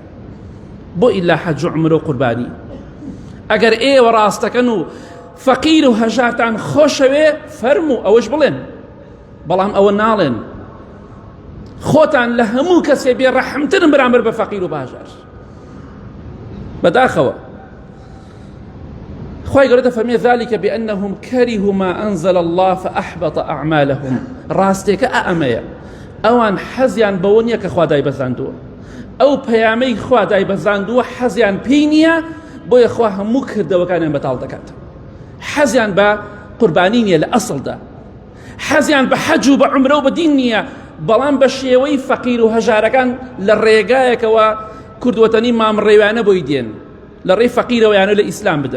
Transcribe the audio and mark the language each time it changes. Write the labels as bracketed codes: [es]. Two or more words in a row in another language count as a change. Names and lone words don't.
[ckb] بۆ ئیلا حەج و عومرە و قوربانی. ئەگەر ئێوە ڕاستەکەن و فەقیر و هەژارتان خۆشەوێ فەرموو ئەوەش بڵێن، بەڵام ئەوە ناڵێن. خۆتان لە هەموو کەسێ بێ ڕەحمترن بەرامبەر بە فەقیر و بە هەژار. بەداخەوە خی گەورە دەفەرمێ [ar] ذلك بأنهم كرهوا ما أنزل الله فأحبط أعمالهم. [ckb] ڕاستێکە ئەمەیە، ئەوان حەزیان بەوە نییە کە خوا دایبەزاندووە، ئەو پەیامەی خوا دایبەزاندووە حەزیان پێی نییە، بۆیە خوا هەموو کردەوەکانیان بەتاڵ دەکات. حەزیان بە قوربانی نییە لە ئەسڵدا، حەزیان بە حەج و بە عومرە و بە دین نییە، بەڵام بە شێوەی فەقیر و هەژارەکان لە ڕێگایەکەوە کوردوەتەنی مامڕێوانە بۆی دێن، لە ڕێی فەقیرەوەیانە لە ئیسلام بدەن.